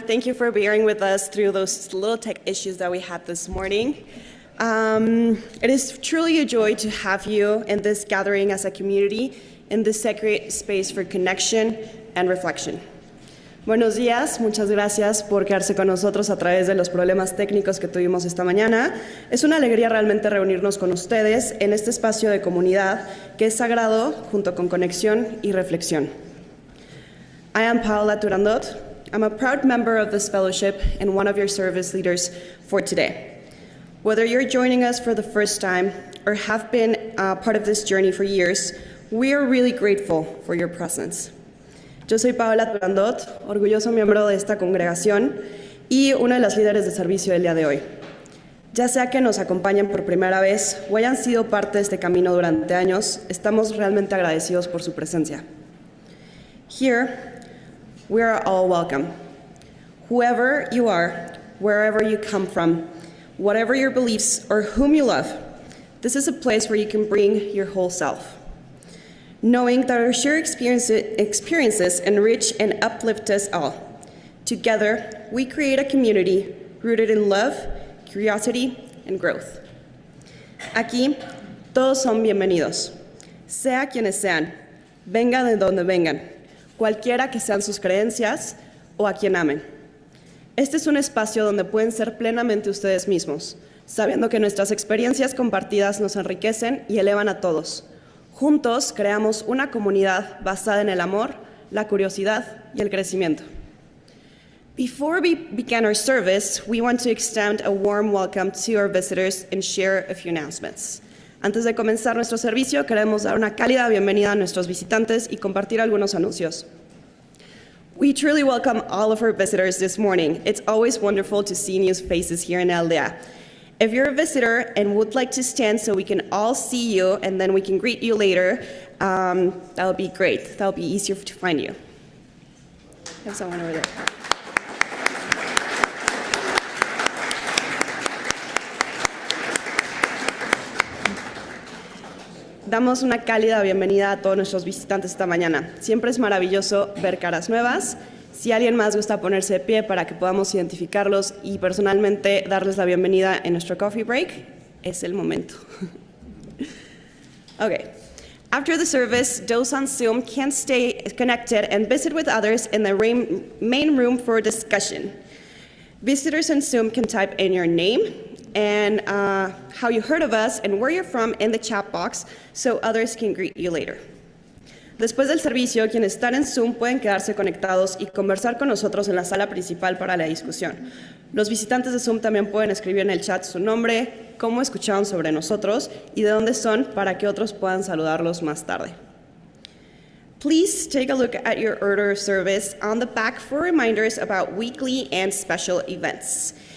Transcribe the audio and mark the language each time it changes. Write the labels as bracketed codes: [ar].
[en] Thank you for bearing with us through those little tech issues that we had this morning. It is truly a joy to have you in this gathering as a community, in this sacred space for connection and reflection. [es] Buenos días, muchas gracias por quedarse con nosotros a través de los problemas técnicos que tuvimos esta mañana. Es una alegría realmente reunirnos con ustedes en este espacio de comunidad que es sagrado junto con conexión y reflexión. [en] I am Paola Turandot. I'm a proud member of this fellowship and one of your service leaders for today. Whether you're joining us for the first time or have been part of this journey for years, we are really grateful for your presence. [es] Yo soy Paola Turandot, orgulloso miembro de esta congregación y una de las líderes de servicio del día de hoy. Ya sea que nos acompañen por primera vez o hayan sido parte de este camino durante años, estamos realmente agradecidos por su presencia. [en] Here, we are all welcome. Whoever you are, wherever you come from, whatever your beliefs or whom you love, this is a place where you can bring your whole self. Knowing that our shared experiences enrich and uplift us all. Together, we create a community rooted in love, curiosity, and growth. [es] Aquí, todos son bienvenidos, sea quienes sean, vengan de donde vengan, cualquiera que sean sus creencias o a quien amen. Este es un espacio donde pueden ser plenamente ustedes mismos, sabiendo que nuestras experiencias compartidas nos enriquecen y elevan a todos. Juntos creamos una comunidad basada en el amor, la curiosidad y el crecimiento. [en] Before we begin our service, we want to extend a warm welcome to our visitors and share a few announcements. [es] Antes de comenzar nuestro servicio, queremos dar una cálida bienvenida a nuestros visitantes y compartir algunos anuncios. [en] We truly welcome all of our visitors this morning. It's always wonderful to see new faces here in Aldea. If you're a visitor and would like to stand so we can all see you and then we can greet you later, that would be great. That would be easier to find you. I have someone over there. [es] Damos una cálida bienvenida a todos nuestros visitantes esta mañana. Siempre es maravilloso ver caras nuevas. Si alguien más gusta ponerse de pie para que podamos identificarlos y personalmente darles la bienvenida en nuestro coffee break, es el momento. [en] Okay. After the service, those on Zoom can stay connected and visit with others in the main room for discussion. Visitors on Zoom can type in your name and how you heard of us and where you're from in the chat box so others can greet you later. [es] Después del servicio, quienes están en Zoom pueden quedarse conectados y conversar con nosotros en la sala principal para la discusión. Los visitantes de Zoom también pueden escribir en el chat su nombre, cómo escucharon sobre nosotros y de dónde son para que otros puedan saludarlos más tarde. [en] Please take a look at your order of service on the back for reminders about weekly and special events.